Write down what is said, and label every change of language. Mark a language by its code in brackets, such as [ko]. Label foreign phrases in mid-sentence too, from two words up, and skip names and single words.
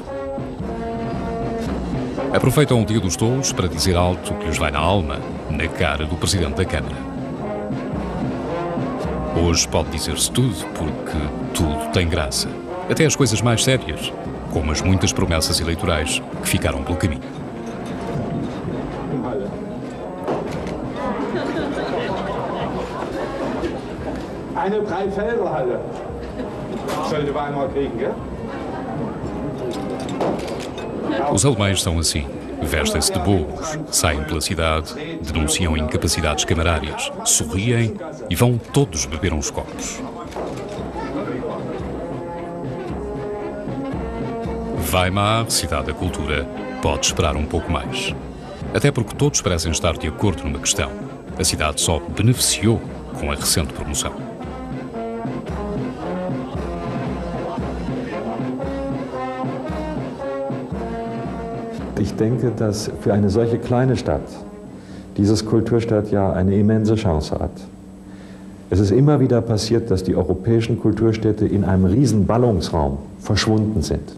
[pt] Aproveitam o Dia dos Tolos para dizer alto o que lhes vai na alma, na cara do presidente da Câmara. Hoje pode dizer-se tudo, porque tudo tem graça. Até as coisas mais sérias, como as muitas promessas eleitorais que ficaram pelo caminho. [de] Eine Dreifelderhalle sollte Weimar kriegen, gell? [pt] Os alemães são assim. Vestem-se de bobos, saem pela cidade, denunciam incapacidades camarárias, sorriem e vão todos beber uns copos. Weimar, cidade da cultura, pode esperar um pouco mais. Até porque todos parecem estar de acordo numa questão. A cidade só beneficiou com a recente promoção. [de] Ich denke, dass für eine solche kleine Stadt dieses Kulturstadtjahr eine immense Chance hat. Es ist immer wieder passiert, dass die europäischen Kulturstädte in einem riesen Ballungsraum verschwunden sind.